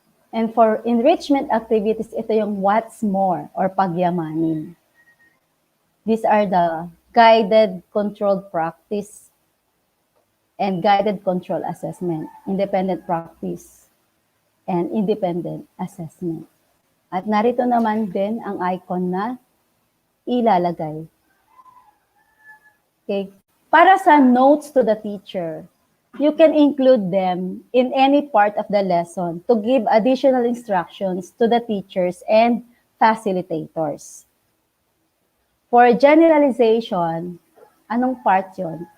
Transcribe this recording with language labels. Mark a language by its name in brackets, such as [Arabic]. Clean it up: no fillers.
[English] And for enrichment activities, ito yung what's more or pagyamanin. These are the guided controlled practice and guided control assessment, independent practice, and independent assessment. [Filipino] At narito naman din ang icon na ilalagay. [English] Okay. [Filipino] Para sa [English] notes to the teacher, you can include them in any part of the lesson to give additional instructions to the teachers and facilitators. For generalization, [Filipino] anong part yon?